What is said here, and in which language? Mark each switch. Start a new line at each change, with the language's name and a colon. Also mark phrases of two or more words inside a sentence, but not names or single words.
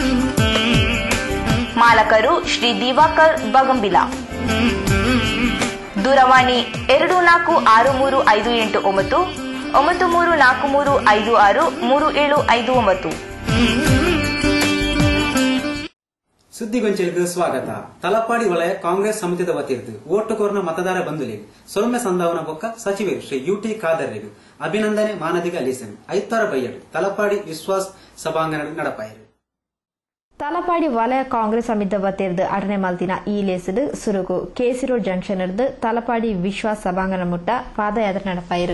Kannada: ಮಾಲಕರು ಶ್ರೀ ದಿವಾಕರ್ ಬಗಂಬಿಲ. ದೂರವಾಣಿ 246358 9343563759. ಸುದ್ದಿಗೊಂಚಲಿಗೆ ಸ್ವಾಗತ.
Tulu: ತಲಪಾಡಿ ವಲಯ ಕಾಂಗ್ರೆಸ್ ಸಮಿತಿದ ವತಿರ್ದು ಓಟುಕೋರ್ನ ಮತದಾರ ಬಂಧುಲಿಗೆ ಸೌಮ್ಯ ಸಂಧಾವನ ಬೊಕ್ಕ ಸಚಿವರು ಶ್ರೀ ಯುಟಿ ಖಾದರ್ರಿಗೆ ಅಭಿನಂದನೆ ಮಾನದಿಗ ಲೀಸನ್ ಐತಾರ ಬೈಯಡು ತಲಪಾಡಿ ವಿಶ್ವಾಸ್ ಸಭಾಂಗಣ ನಡಪಾಯರು. ತಲಪಾಡಿ ವಲಯ ಕಾಂಗ್ರೆಸ್ ಸಮಿತಿ ವತಿರ್ದು ಅಟನೆ ಮಲ್ತಿನ ಈ ಲೇಸಡು ಸುರುಗು ಕೆಸಿ ರೋಡ್ ಜಂಕ್ಷನ್ ಇರ್ದು ತಲಪಾಡಿ ವಿಶ್ವಾಸ್ ಸಭಾಂಗಣ ಮುಟ್ಟ ಪಾದಯಾತ್ರೆ ನಡಪಾಯರು.